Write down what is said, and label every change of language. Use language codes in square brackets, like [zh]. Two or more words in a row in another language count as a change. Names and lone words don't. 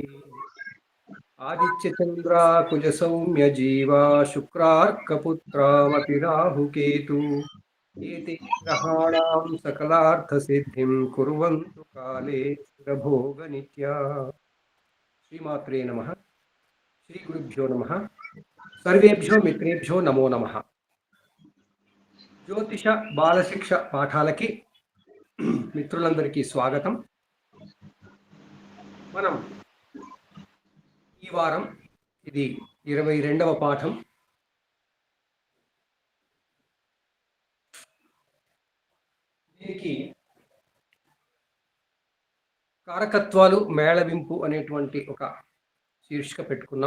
[sa] आदित्य चंद्रा कुज सौम्य जीवा शुक्रार्कपुत्रामपि राहुकेतु एते ग्रहाणां सकलार्थ सिद्धिं कुर्वन्तु काले स्थिरभोग नित्या। श्रीमात्रे नमः। श्री गुरुभ्यो नमः। सर्वेभ्यो मित्रेभ्यो नमो नमः। [te] జ్యోతిష బాలశిక్ష పాఠాలకి మిత్రులందరికీ స్వాగతం. మనం ఈ వారం ఇది 22వ పాఠం. దీనికి కారకత్వాలు మేళవింపు అనేటువంటి ఒక శీర్షిక పెట్టుకున్నాం.